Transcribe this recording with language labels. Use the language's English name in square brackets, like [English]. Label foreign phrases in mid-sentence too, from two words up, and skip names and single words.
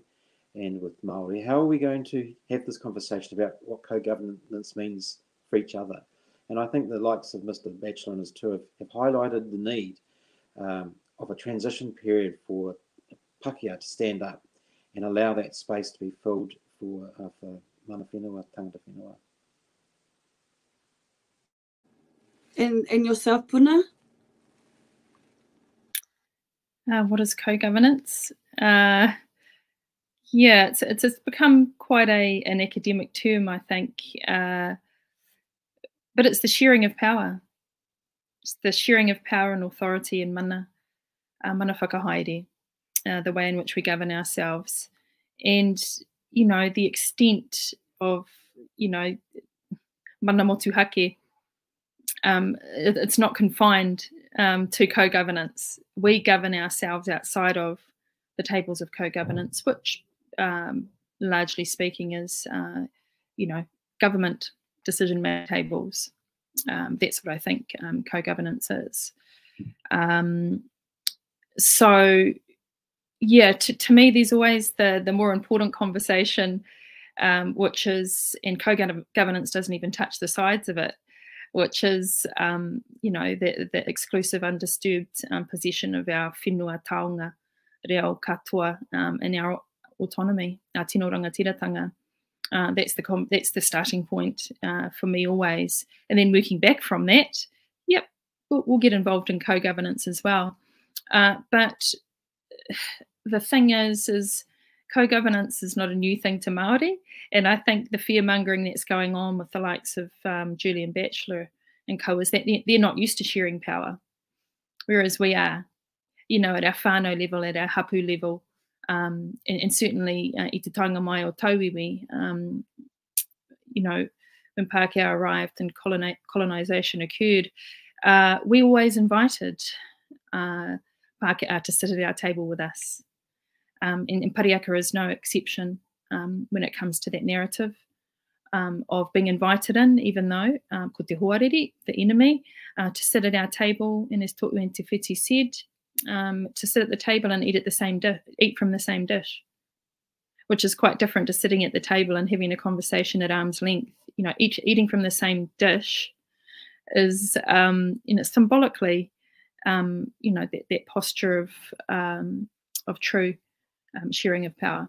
[English] And with Māori, how are we going to have this conversation about what co-governance means for each other? And I think the likes of Mr. Batchelor and his tour have highlighted the need of a transition period for Pākehā to stand up and allow that space to be filled for [Māori] mana whenua, tangata whenua. [English] And yourself, Puna? What is co-governance? Yeah, it's become quite an academic term, I think, but it's the sharing of power. It's the sharing of power and authority in [Māori] mana whakahaere, [English] the way in which we govern ourselves. And, you know, the extent of, you know, [Māori] mana motuhake, [English] it's not confined to co-governance. We govern ourselves outside of the tables of co-governance, which largely speaking is, you know, government decision-making tables. That's what I think co-governance is. So, yeah, to me, there's always the more important conversation, which is, and co-governance doesn't even touch the sides of it, which is, you know, the exclusive, undisturbed possession of our [Māori] whenua taonga, reo katoa, [English] and our autonomy, our [Māori] tino rangatiratanga. [English] That's the starting point for me always. And then working back from that, yep, we'll get involved in co-governance as well. But the thing is co-governance is not a new thing to Māori. And I think the fear-mongering that's going on with the likes of Julian Batchelor and co is that they're not used to sharing power, whereas we are, you know, at our whānau level, at our hapu level, and certainly [Māori] i te taonga mai o Tauiwi, [English] you know, when Pākehā arrived and colonisation occurred, we always invited Pākehā to sit at our table with us. And Pariaka is no exception when it comes to that narrative of being invited in, even though [Māori] ko te hoariri, [English] the enemy, to sit at our table, and as To'u Te Whiti said, to sit at the table and eat from the same dish, which is quite different to sitting at the table and having a conversation at arm's length. You know, eating from the same dish is, you know, symbolically, you know, that posture of true sharing of power.